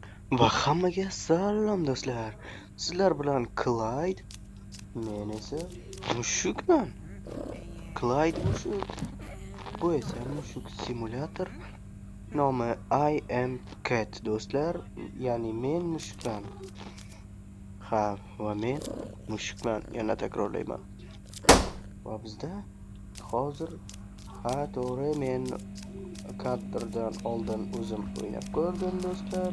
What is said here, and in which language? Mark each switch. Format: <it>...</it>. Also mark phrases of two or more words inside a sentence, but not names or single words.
<uz>Va hammaga salom do'stlar. Sizlar bilan Clyde, men esa mushukman. Clyde mushuk. Bu esa mushuk simulyator. Nomi I am cat do'stlar, ya'ni men mushukman. Ha, va men mushukman. Yana takrorlayman. Va bizda hozir to'g'ri men kadrdan oldin o'zim o'ynab ko'rdim do'stlar.</uz>